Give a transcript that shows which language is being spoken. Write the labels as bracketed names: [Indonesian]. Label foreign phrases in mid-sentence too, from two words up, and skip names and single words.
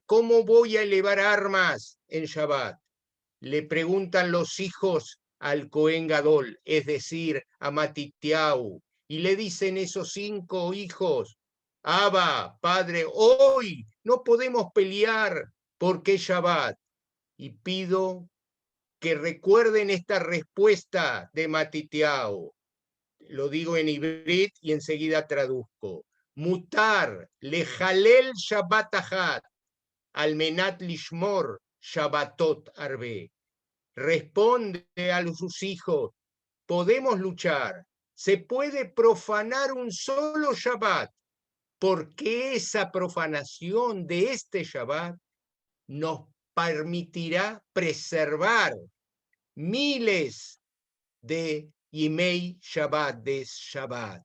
[Spanish] ¿Cómo voy a elevar armas en Shabbat? Le preguntan los hijos al [Hebrew] כהן גדול, [Spanish] es decir, a Matitiau, y le dicen esos 5 hijos: Abba, padre, hoy no podemos pelear porque es Shabbat. Y pido que recuerden esta respuesta de Matitiau. Lo digo en hibrid y enseguida traduzco. [Hebrew] מותר לחלל שבת אחת, על מנת לשמור שבתות הרבה. [Spanish] Responde a sus hijos: podemos luchar, se puede profanar un solo Shabbat, porque esa profanación de este Shabbat nos permitirá preservar miles de [Hebrew] ימי שבת, [Spanish] de Shabbat.